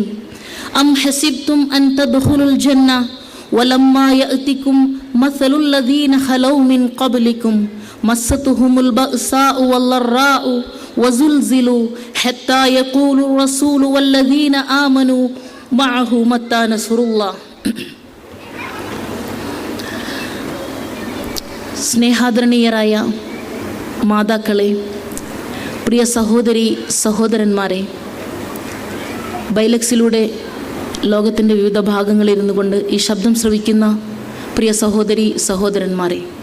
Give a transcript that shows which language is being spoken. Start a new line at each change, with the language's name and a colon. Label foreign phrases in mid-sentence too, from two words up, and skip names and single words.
Arabic: أم حسبتم أن تدخلوا الجنة ولما يأتكم مثل الذين خلوا من قبلكم مستهم البأساء والضراء وزلزلوا حتى يقول الرسول والذين آمنوا معه متى نصر الله.
Malayalam: സ്നേഹാദരണീയരായ മാതാക്കളെ, പ്രിയ സഹോദരി സഹോദരന്മാരെ, ബൈലക്സിലൂടെ ലോകത്തിൻ്റെ വിവിധ ഭാഗങ്ങളിലിരുന്നു കൊണ്ട് ഈ ശബ്ദം ശ്രവിക്കുന്ന പ്രിയ സഹോദരി സഹോദരന്മാരെ,